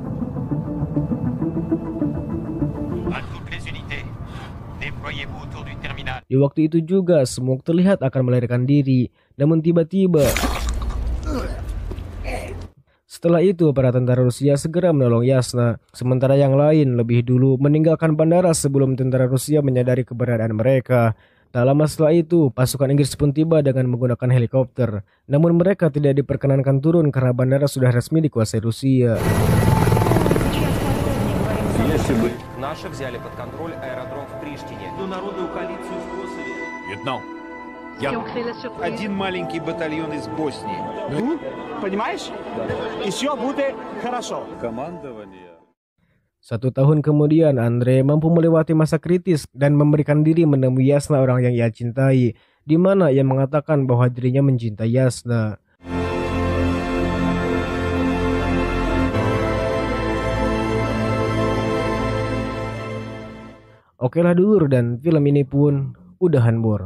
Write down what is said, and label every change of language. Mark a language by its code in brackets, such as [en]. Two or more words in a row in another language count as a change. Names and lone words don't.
[id] Di waktu itu juga Smoke terlihat akan melarikan diri, namun tiba-tiba setelah itu para tentara Rusia segera menolong Yasna, sementara yang lain lebih dulu meninggalkan bandara sebelum tentara Rusia menyadari keberadaan mereka. Tak lama setelah itu, pasukan Inggris pun tiba dengan menggunakan helikopter, namun mereka tidak diperkenankan turun karena bandara sudah resmi dikuasai Rusia. [ru] Наши взяли под контроль аэродром в Приштине. Народную коалицию в Косове. Lieutenant, я один маленький батальон из Боснии. Понимаешь? Еще будет хорошо. Командование. [id] 1 tahun kemudian, Andre mampu melewati masa kritis dan memberikan diri menemui Yasna, orang yang ia cintai, di mana ia mengatakan bahwa dirinya mencintai Yasna. Okelah dulur, dan film ini pun udahan bor.